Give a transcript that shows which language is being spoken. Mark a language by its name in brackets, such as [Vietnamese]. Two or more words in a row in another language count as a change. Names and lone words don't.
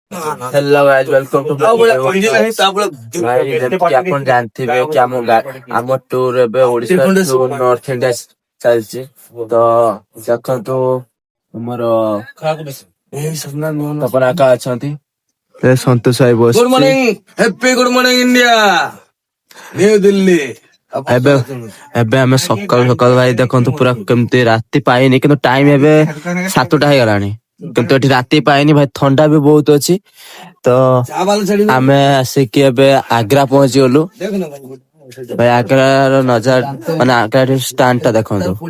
[English] hello guys welcome to [Odia] भाई ଯେମିତି ଆପଣ ଜାଣିଥିବେ କି ଆମ ଟୁର ଏବେ ଓଡିଶା ଟୁର ନର୍ଥ ଇଣ୍ଡିଆ ଚାଲିଛି ତ ଦେଖନ୍ତୁ ଆମର ତପନ ଆକା ଅଛନ୍ତି ସନ୍ତୋଷ ଭାଇ ବସ [English] good morning happy good morning India New Delhi [Odia] ଏବେ ଏବେ ଆମେ ସକାଳୁ ସକାଳୁ ଭାଇ ଦେଖନ୍ତୁ ପୁରା କେମିତି ରାତି ପାଇନି କିନ୍ତୁ ଟାଇମ ଏବେ 7ଟା ହେଇଗଲାଣି କିନ୍ତୁ ଏଠି ରାତି ପାଇନି ଭାଇ ଥଣ୍ଡା ବି ବହୁତ ଅଛି ତ ଆମେ ଆସିକି ଏବେ ଆଗ୍ରା ପହଞ୍ଚି ଗଲୁ ଭାଇ ଆଗ୍ରାର ନଜାରା ମାନେ ଆଗ୍ରା ଷ୍ଟାଣ୍ଡ ଟା ଦେଖନ୍ତୁ